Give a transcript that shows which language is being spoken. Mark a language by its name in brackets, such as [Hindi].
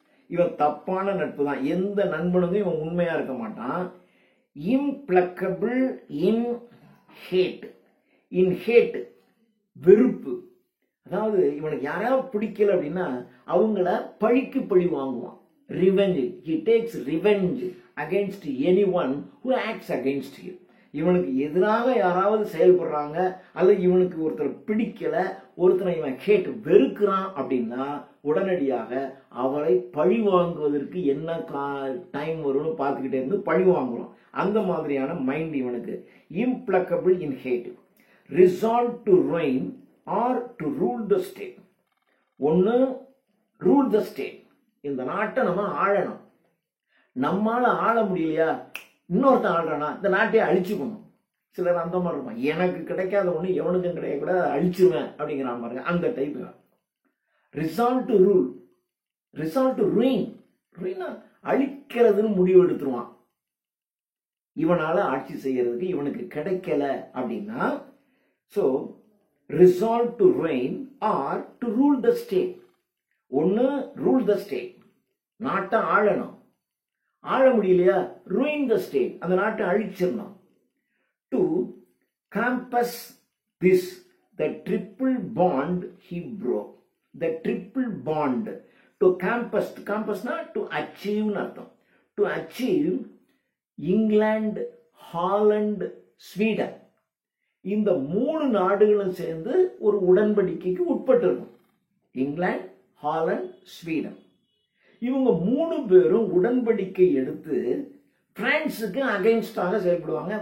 [Tamil] இவன் தப்பான நட்பு தான். எந்த நண்பனுக்கும் இவன் உண்மையா இருக்க மாட்டான். [English] Implacable in hate. In hate [Tamil] வெறுப்பு. அதாவது இவனுக்கு யாராவது பிடிக்கல அப்படின்னா அவங்கள பழிக்கு பழி வாங்குவான். [English] Revenge. he takes revenge against anyone who acts against him. [Tamil] இவனுக்கு எதிராக யாராவது செயல்படுறாங்க அல்லது இவனுக்கு ஒருத்தர் பிடிக்கல, ஒருத்தரை இவன் ஹேட் வெறுக்கிறான் அப்படின்னா உடனடியாக அவரை பழி வாங்குவதற்கு என்ன டைம் வரும்னு பார்த்துக்கிட்டே இருந்து பழி வாங்குறோம். அந்த மாதிரியான மைண்ட் இவனுக்கு. [English] Implacable in hate. Resolve to ruin or to rule the state. [Tamil] ஒன்னு [English] Rule the state. [Tamil] இந்த நாட்டை நம்ம ஆளணும். நம்மால ஆள முடியலையா, இன்னொருத்தன் ஆள்றானா இந்த நாட்டையே அழிச்சுக்கணும். சிலர் அந்த மாதிரி இருப்பான். எனக்கு கிடைக்காத ஒண்ணு எவனுக்கும் கிடைக்க கூட அழிச்சிருவேன் அப்படிங்கிறான் பாருங்க. அந்த type. [English] Resolve to rule. Resolve to ruin. [Tamil] ruin அழிக்கிறதுன்னு முடிவு எடுத்துருவான். இவனால ஆட்சி செய்யறதுக்கு இவனுக்கு கிடைக்கல அப்படின்னா, so [English] resolve to reign or to rule the state. [Tamil] ஒன்னு [English] rule the state, [Tamil] நாட்டை ஆளணும். ஆள முடியலையா [English] ruin the state, [Tamil] அந்த நாட்டை அழிச்சிடணும். [English] To compass this, the triple bond he broke. The triple bond. To compass, compassனா to achieve [Tamil] அர்த்தம். [English] To achieve [Tamil] England, Holland, Sweden இந்த 3 நாடுகளும் சேர்ந்து ஒரு உடன்படிக்கைக்கு உட்பட்டிருக்கும். இங்கிலாந்து, ஹாலந்து, ஸ்வீடன் இவங்க 3 பேரும் உடன்படிக்கை எடுத்து பிரான்சுக்கு அகைன்ஸ்டாக செயல்படுவாங்க.